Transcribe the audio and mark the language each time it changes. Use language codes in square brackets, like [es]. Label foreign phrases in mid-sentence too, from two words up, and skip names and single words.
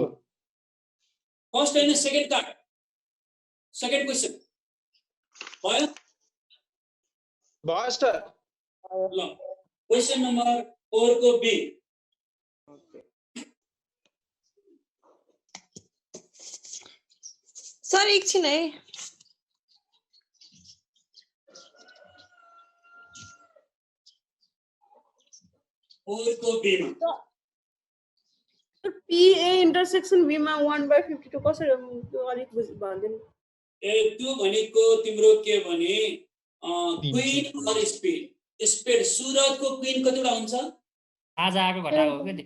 [en] first and second card second question भयो [ne] भयो सर ल क्वेशन नम्बर 4 को बी सर एकछिन है और को बी मा [en] PA intersection B [ne] मा 1/52 कसरी त्यो अलिक भन्दिनु ए त्यो भनेको तिम्रो के भने क्वीन और [en] spade spade [ne] सुरजको क्वीन कतिवटा हुन्छ आज आएको घटाएको हो के